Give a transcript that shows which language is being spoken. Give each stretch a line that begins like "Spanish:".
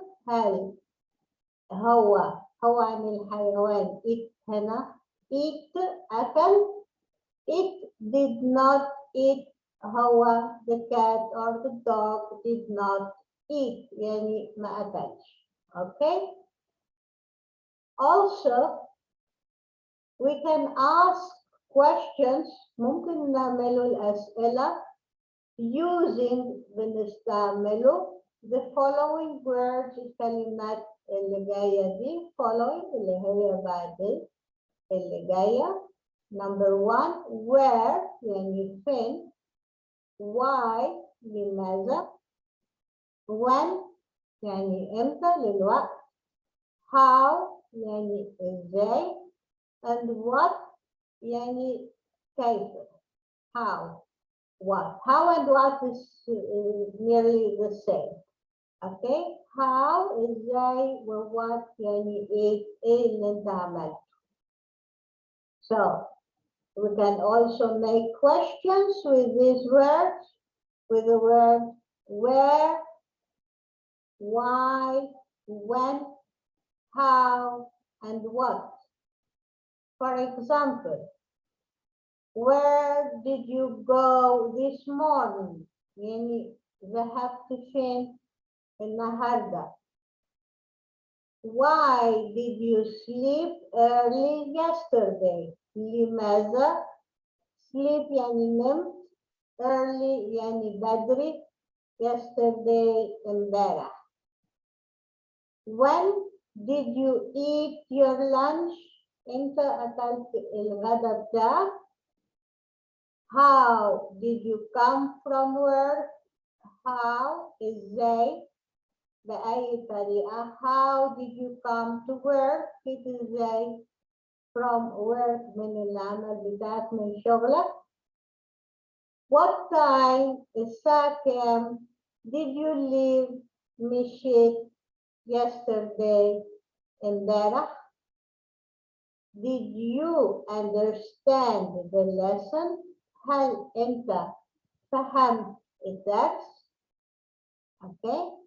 Arabic: هل هو عن الحيوان it هنا eat أكل.
English: It did not eat. هو the cat or the dog did not eat
Arabic: يعني ما أكلش.
English: Okay. Also, we can ask questions.
Arabic: ممكن نعمل الأسئلة using بنستعمله
English: the following words.
Arabic: الكلمات اللي جاية دي following اللي هي بعد اللي جاية.
English: Number 1 where يعني فين.
Arabic: why لماذا. when يعني امتى للوقت. how يعني ازاي.
English: and what
Arabic: يعني كيف.
English: how and what is nearly the same. Okay.
Arabic: how ازاي و what يعني ايه اللي انت عملته.
English: So we can also make questions with these words, with the word where, why, when, how, and what. For example, where did you go this morning?
Arabic: يعني ذهبت فين النهارده.
English: Why did you sleep early yesterday?
Arabic: لماذا؟ sleep يعني نمت. early يعني بدري.
English: yesterday امبارح. When did you eat your lunch?
Arabic: انت أكلت الغداء بتاعك.
English: How did you come from work?
Arabic: How ازاي بأي طريقة.
English: How did you come to work?
Arabic: كيف ازاي
English: from work
Arabic: من العمل بتاعك من شغلك.
English: What time
Arabic: الساعة كام
English: did you leave مشيت yesterday امبارح. Did you understand the lesson?
Arabic: هل أنت فهمت الدرس. Okay.